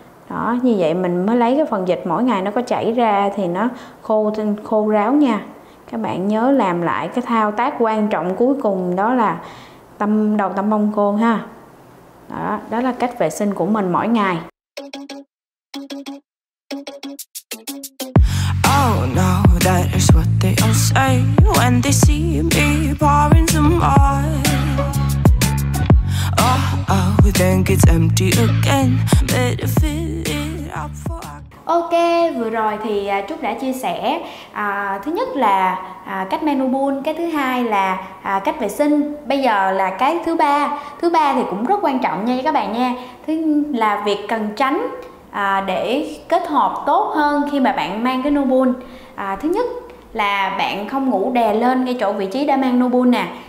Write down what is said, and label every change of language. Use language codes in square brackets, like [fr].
[vi] Đó, như vậy mình mới lấy cái phần dịch mỗi ngày nó có chảy ra thì nó khô ráo nha. Các bạn nhớ làm lại cái thao tác quan trọng cuối cùng, đó là đầu tăm bông khô ha. Đó là cách vệ sinh của mình mỗi ngày. [en] Oh no, that is what they all say when they see me pouring some oil. Oh, then gets empty again. Better fill it up for. [vi] Ok, vừa rồi thì Trúc đã chia sẻ thứ nhất là cách mang Nopull, cái thứ hai là cách vệ sinh. Bây giờ là cái thứ ba thì cũng rất quan trọng nha các bạn nha. Thứ là việc cần tránh để kết hợp tốt hơn khi mà bạn mang cái Nopull. Thứ nhất là bạn không ngủ đè lên ngay chỗ vị trí đã mang Nopull nè.